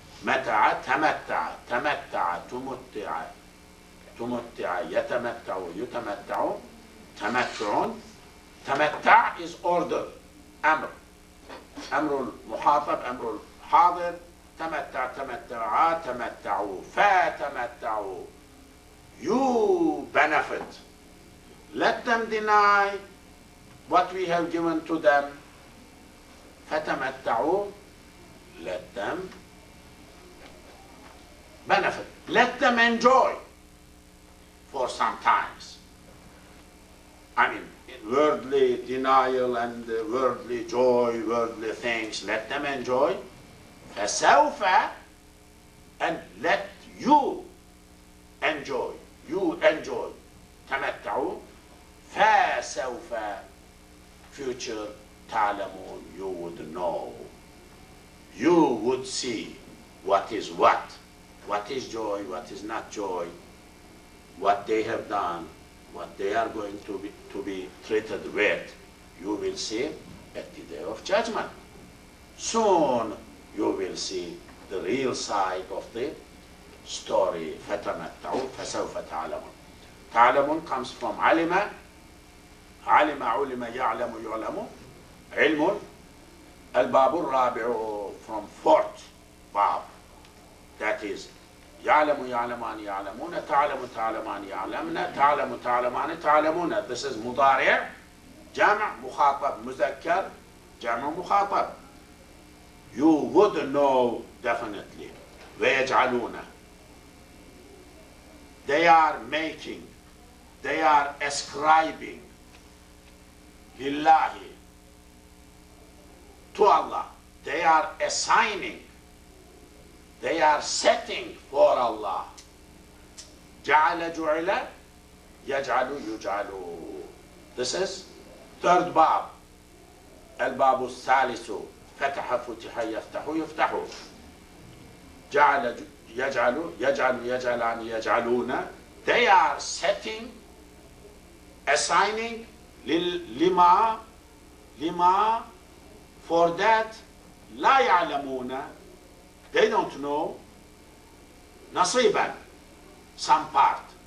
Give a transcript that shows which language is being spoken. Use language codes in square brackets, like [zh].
[ar] متع, تمتع, تمتع, تمتع, تمتع, يتمتع, يتمتع, تمتع. [en] تمتع is order, أمر. [ar] أمر المخاطب, أمر الحاضر. تمتع, تمتع, تمتعوا, فتمتعوا. [en] You benefit. Let them deny what we have given to them. فتمتعوا. Let them benefit. Let them enjoy for some times. I mean, worldly denial and worldly joy, worldly things, let them enjoy. فسوف, and let you enjoy. You enjoy. تمتعوا. فسوف, future, تعلمون, you would know. You would see what is is joy, what is not joy, what they have done, what they are going to be treated with. You will see at the day of judgment. Soon you will see the real side of the story. [ar] فتمتعوا فسوف تعلمون. تعلمون comes from علم, علم, علم, يعلم, يعلم, علم. الباب الرابع [en] from fourth bab, that is [ar] يعلم, يعلمان, يعلمون, تعلم, تعلمان, يعلمن, تعلم, تعلمان, تعلمون. [en] This is [ar] مضارع, جمع, مخاطب, مذكر, جمع, مخاطب. [en] You would know definitely. [ar] ويجعلون. [en] They are making, they are ascribing لله, to Allah. They are assigning, they are setting for Allah. [ar] جعل, جعل, يجعل, يجعل. [en] This is third bab. [ar] الباب الثالث فتح, فتح, يفتح, يفتح. جعل, يجعل, يجعل, يجعلان, يجعلون. [en] They are setting, assigning لما, لما, for that [ar] لا يعلمون, [en] they don't know, نصيبا, some part.